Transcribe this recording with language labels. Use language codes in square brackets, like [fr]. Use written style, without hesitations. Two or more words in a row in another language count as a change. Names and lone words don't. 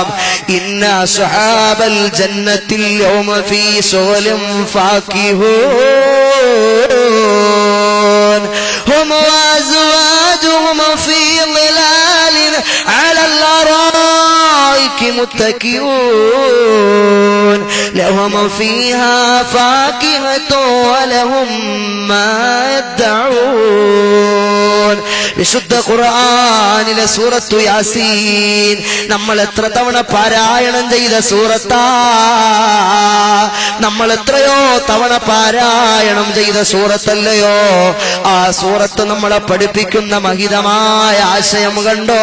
[ar] إن أصحاب الجنة اليوم في شغل فاكهون هم وأزواجهم في ظلال على الأرائك متكئون لهم فيها فاكهة ولهم ما يدعون. [ml] വിശുദ്ധ ഖുർആനിലെ സൂറത്തു യാസീൻ നമ്മൾ എത്ര തവണ പാരായണം ചെയ്ത സൂറത്താ, നമ്മൾ എത്രയോ തവണ പാരായണം ചെയ്ത സൂറത്തല്ലയോ. ആ സൂറത്ത് നമ്മളെ പഠിപ്പിക്കുന്ന മഹിതമായ ആശയം കണ്ടോ.